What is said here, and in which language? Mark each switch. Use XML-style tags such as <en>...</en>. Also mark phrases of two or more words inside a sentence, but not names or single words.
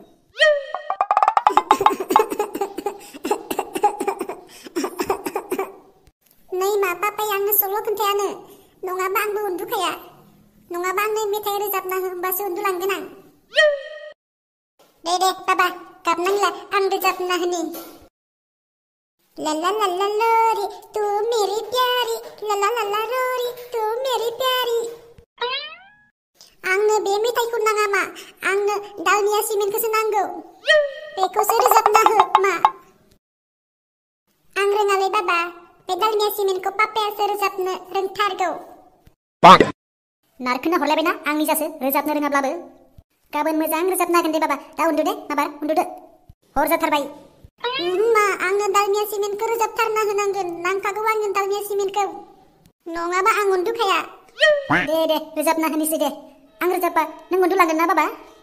<brx>नै मा पापाया आंनो सल' खोन्थायानो नङाबा आंबो उन्दुखाया नङाबा आंनो मेथाइ रोजाबना होबासो उन्दुलांगोन आं दे बाबा गाबनांला आं रोजाबना होनि</brx> <hi>ला ला ला ला लोरी तू मेरी प्यारी ला ला ला ला रोरी तू मेरी प्यारी</hi> <brx>आंनो बे मेथाइखौ नाङा मा आंनो दालमिया सिमेन्टखौसो नांगौ बेखौसो रोजाबना हो मा आं रोङालै बाबा बे दालमिया सिमेन्टखौ पापायासो रोजाबनो रोंथारगौ नारखोना हरलायबायना आंनि जासो रोजाबनो रोङाब्लाबो गाबोन मोजां रोजाबनो हागोन दे बाबा दा उन्दु दे माबार उन्दुदो हर जाथारबाय मा आंनो दालमिया सिमेन्टखौ रोजाबथारना होनांगोन नांखागौ आंनो दालमिया सिमेन्टखौ नङाबा आं उन्दुखाया दे रोजाबना होनोसै दे आं रोजाबबा नों उन्दुलांगोन ना बाबा</brx>